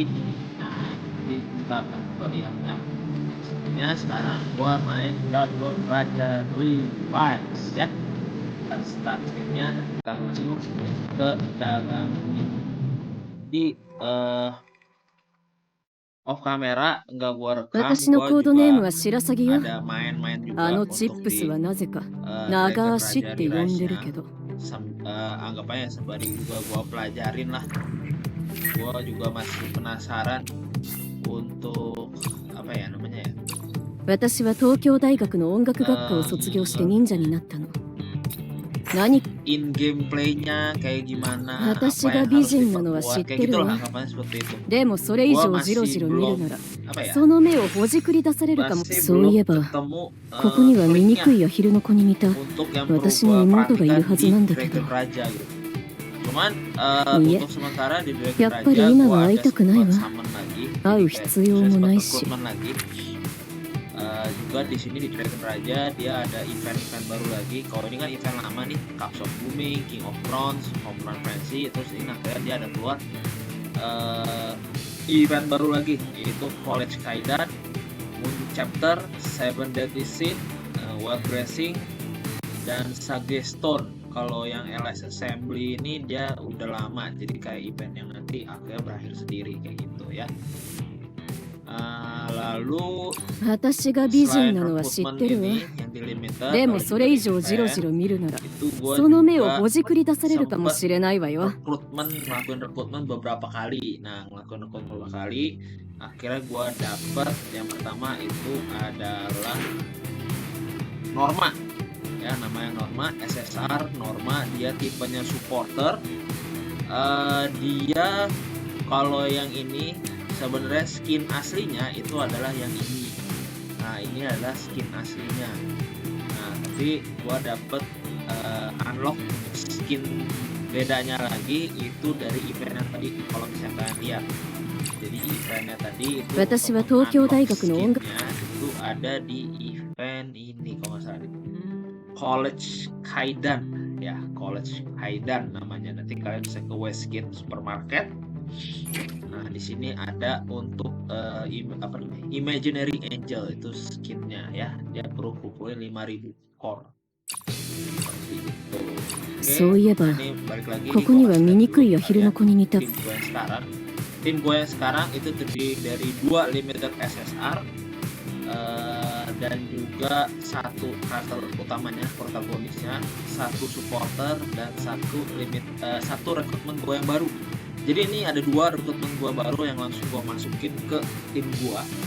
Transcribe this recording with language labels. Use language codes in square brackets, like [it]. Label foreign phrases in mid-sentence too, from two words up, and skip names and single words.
[id] Nah jadi kita akan melihatnya. Ya sekarang gua main download Raja Revice ya. Dan start gamenya kita masuk ke dalam di off kamera nggak gua rekam, [ja] 私の [id] gua [ja] コードネーム [id] juga [ja] は白鷺よ。 [id] ada main-main [ja] あ [id] juga [ja] のチッ [id] untuk [ja] プス [id] di [ja] はなぜか [id] Dragon [ja] 長足っ [id] Raja [ja] て呼んでる [id] Rerise-nya. [ja] けど [id] Anggap aja sembari juga gua pelajarin lah. Gua juga masih penasaran untuk apa ya namanya ya. [ja] 私は東京大学の音楽学科を卒業して忍者になったの。何 [id] In gameplaynya kayak gimana, [ja] 私 [id] apa [ja] が [id] yang [ja] 美 [id] harus [ja] 人なのは [id] diperkuat [ja] 知っ [id] kayak [ja] てる [id] gitulah [ja] わ。 [id] anggapannya seperti itu. [ja] でもそれ以 [id] Gua [ja] 上ジロ [id] masih [ja] ジロ見る [id] belum [ja] なら [id] apa ya, [ja] その目をほじくり出されるかも。 [id] masih [ja] そういえ [id] belum [ja] ば [id] ketemu [ja] ここには [id] kliknya [ja] 醜いアヒルの子に似た [id] untuk yang perlu [ja] 私の [id] gua [ja] 妹がいる [id] perhatikan [ja] はず [id] di [ja] なんだけど [id] Dragon Raja gitu. Cuman [ja] いえ [id] untuk sementara di Dragon [ja] やっぱり [id] Raja [ja] 今 [id] gua [ja] は会い [id] ada [ja] たくない [id] sempat [ja] わ。 [id] summon lagi, [ja] 会 [id] jadi [ja] う [id] kayak [ja] 必要 [id] saya [ja] も [id] sempat [ja] ないし。 [id] recruitment lagi. Juga di sini di Dragon Raja dia ada event-event baru lagi. Kalau ini kan event lama nih, Cups of Booming, King of Bronze, Home Run Frenzy. Terus ini akhirnya dia ada keluar event baru lagi, yaitu College Kaidan, Moon Chapter, Seven Deadly Sin, Wild Blessing, dan Sage Stone. Kalau yang LS Assembly ini dia udah lama, jadi kayak event yang nanti akhirnya berakhir sendiri kayak gitu ya. Lalu [ja] 私が美人 [id] selain [ja] なのは知っ [id] recruitment [ja] てるわ。 [id] ini yang di limited, [ja] でも [id] kalau [ja] そ [id] juga [ja] れ [id] di [ja] 以上ジロジ [id] event [ja] ロ見るなら [id] itu gua [ja] その目を [id] juga [ja] ほじくり出されるかも [id] sempet [ja] しれないわよ。 [id] ngelakuin rekrutmen beberapa kali. Nah, ngelakuin rekrutmen beberapa kali, akhirnya gua dapet yang pertama itu adalah Norma. Ya, namanya Norma, SSR Norma, dia tipenya supporter. Dia kalau yang ini sebenarnya skin aslinya itu adalah yang ini. Nah, ini adalah skin aslinya. Nah, tapi gua dapet [en] unlock skin [id] bedanya lagi itu dari event yang tadi. Kalau misalnya kalian lihat, jadi eventnya tadi itu [ja] 私は [id] untuk [ja] 東京大 [id] unlock [ja] 学の音楽 [id] skinnya itu ada di event ini kalau nggak salah, College Kaidan ya, College Kaidan namanya. Nanti kalian bisa ke Westgate Supermarket. Nah, di sini ada untuk apa namanya, Imaginary Angel, itu skinnya ya. Dia perlu kumpulin 5000 core. Seperti itu. Oke, [ja] そういえば [id] nah ini balik lagi [ja] ここには [id] gua kasih [ja] 醜 [id] lihat [ja] い [id] dulu [ja] アヒル [id] kalian [ja] の子に似た [id] tim gue yang sekarang. Tim gue yang sekarang itu terdiri dari 2 limited SSR dan juga 1 karakter utamanya, protagonisnya, 1 supporter dan 1 rekrutmen gue yang baru. Jadi ini ada 2 rekrutmen gue baru yang langsung gue masukin ke tim gue.